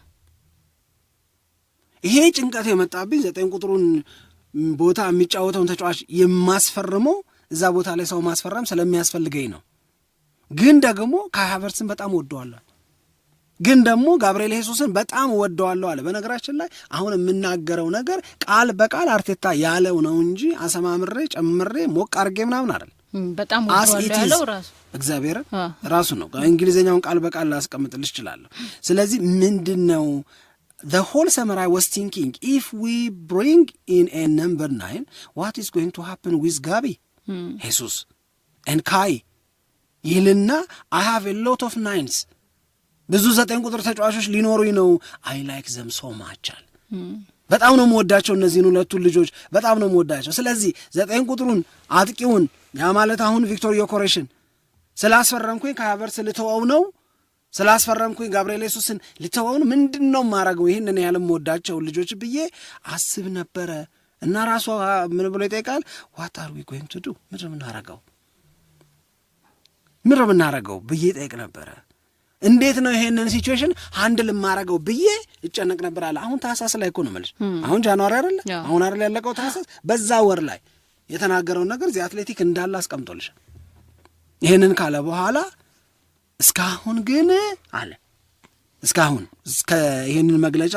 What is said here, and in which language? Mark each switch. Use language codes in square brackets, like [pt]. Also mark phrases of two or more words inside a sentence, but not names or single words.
[am] ይሄ ጭንቀት የመጣብኝ 9 ቁጥሩን ቦታ የሚጫወተውን ተጫዋች የማስፈርመው እዛ ቦታ ላይ ሰው ማስፈረም ስለሚያስፈልገኝ ነው። ግን ደግሞ ካይ ሃቨርትስን በጣም ወደዋለሁ፣ ግን ደግሞ ጋብርኤል ሄሱስን በጣም ወደዋለሁ አለ። በነገራችን ላይ አሁን የምናገረው ነገር ቃል በቃል አርቴታ ያለው ነው እንጂ አሰማምሬ ጨምሬ ሞቅ አድርጌ ምናምን አይደል። በጣም ወደዋለሁ ያለው ራሱ እግዚአብሔር ራሱ ነው። እንግሊዝኛውን ቃል በቃል ላስቀምጥልሽ እችላለሁ። ስለዚህ ምንድነው [en] the whole summer I was thinking if we bring in a number 9 what is going to happen with Gabi Jesus and Kai ይልና I have a lot of 9s [am] ብዙ 9 ቁጥር ተጫዋቾች ሊኖሩኝ ነው። [en] I like them so much [am] አለ። በጣም ነው የምወዳቸው እነዚህን ሁለቱን ልጆች በጣም ነው የምወዳቸው። ስለዚህ 9 ቁጥሩን አጥቂውን ያ ማለት አሁን ቪክቶር ዮኮሬሽን ስላስፈረምኩኝ ከሃቨርትስ ልተወው ነው፣ ስላስፈረምኩኝ ጋብርኤል ሄሱስን ልተወው ነው፣ ምንድን ነው ማረገው ይህንን ያህል የምወዳቸው ልጆች ብዬ አስብ ነበረ። እና ራሷ ምን ብሎ ይጠይቃል? [en] what are we going to do [am] ምንድን ነው የምናረገው ብዬ ጠይቅ ነበረ። እንዴት ነው ይሄንን [en] situation handle [am] ማረገው ብዬ እጨነቅ ነበር አለ። አሁን ታህሳስ ላይ እኮ ነው የምልሽ። አሁን ጃንዋሪ አይደለ? አሁን አይደል ያለቀው ታህሳስ። በዛ ወር ላይ የተናገረውን ነገር እዚህ አትሌቲክ እንዳለ አስቀምጦልሽ። ይሄንን ካለ በኋላ እስካሁን ግን አለ እስካሁን እስከ ይሄንን መግለጫ